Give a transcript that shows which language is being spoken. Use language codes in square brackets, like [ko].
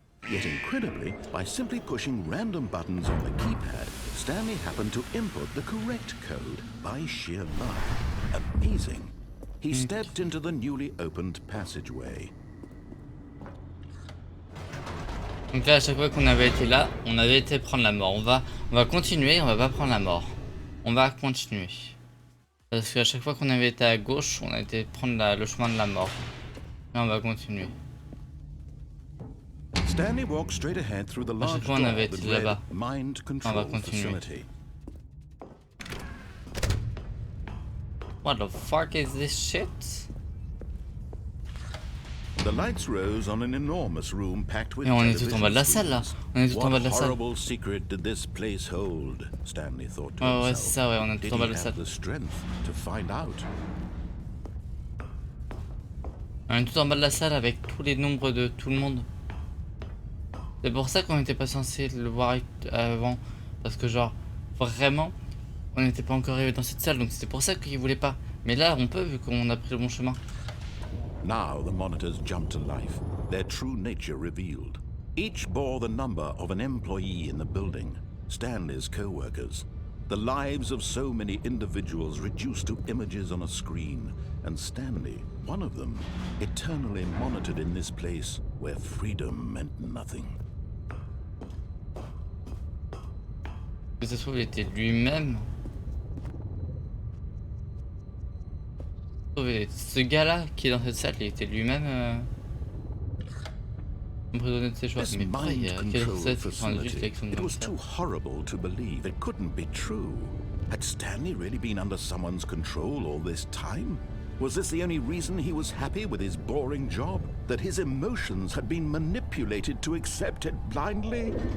[en] Yet incredibly, by simply pushing random buttons on the keypad, Stanley happened to input the correct code by sheer luck. Amazing. He stepped into the newly opened passageway. [fr] Donc là, à chaque fois qu'on avait été là, on avait été prendre la mort. On va continuer, on va pas prendre la mort. On va continuer. Parce qu'à chaque fois qu'on avait été à gauche, on a été prendre le chemin de la mort. Là, on va continuer. [en] Stanley walked straight ahead through the large door that read Mind Control Facility. What the fuck is this shit? The lights rose on an enormous room packed with [fr] Mais on est tout en bas de la salle là. On est tout en bas de la salle. [en] What horrible secret did this place hold? Stanley thought to [fr] Ouais, [en] himself. [fr] ouais, c'est ça, ouais, on est tout en bas de la salle. Did he have the strength to find out? On est tout en bas de la salle avec tous les nombres de tout le monde. C'est pour ça qu'on n'était pas censé le voir avant. Parce que genre, vraiment, on n'était pas encore arrivé dans cette salle. Donc c'est pour ça qu'il voulait pas. Mais là, on peut vu qu'on a pris le bon chemin. [en] Now the monitors jumped to life, their true nature revealed. Each bore the number of an employee in the building, Stanley's co-workers. The lives of so many individuals reduced to images on a screen, and Stanley, one of them, eternally monitored in this place where freedom meant nothing. [fr] Que ça se trouve, il était lui-même. Ce gars-là qui est dans cette salle, il était lui-même emprisonné de ses choix. Mais pareil, quelle recette juste avec son [en] It was too horrible to believe. It couldn't be true. Had Stanley really been under someone's control all this time? Was this the only reason he was happy with his boring job? That his emotions had been manipulated to accept it blindly?